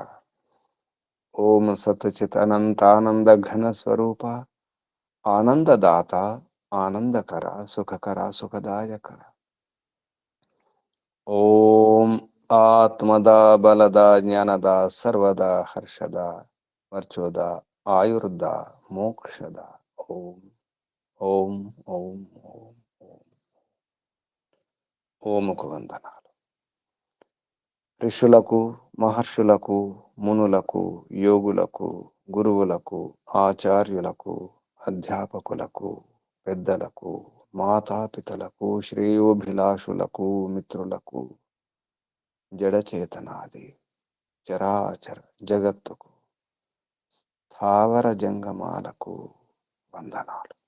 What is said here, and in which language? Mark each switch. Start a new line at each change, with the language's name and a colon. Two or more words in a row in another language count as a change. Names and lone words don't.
Sanskrit: ओम सतचित अनंत आनंद घन स्वरूप आनंददाता आनंदकरा सुखकरा सुखदायक। ओम आत्मदा बलदा ज्ञानदा सर्वदा हर्षदा वर्चोदा आयुर्दा मोक्षदा। ओम ओम ओम ओम ओम
Telugu: ఓముకు వందనాలు। ఋషులకు మహర్షులకు మునులకు యోగులకు గురువులకు ఆచార్యులకు అధ్యాపకులకు పెద్దలకు మాతాపితలకు శ్రేయోభిలాషులకు మిత్రులకు జడచేతనాది చరాచర జగత్తుకు స్థావర జంగమాలకు వందనాలు।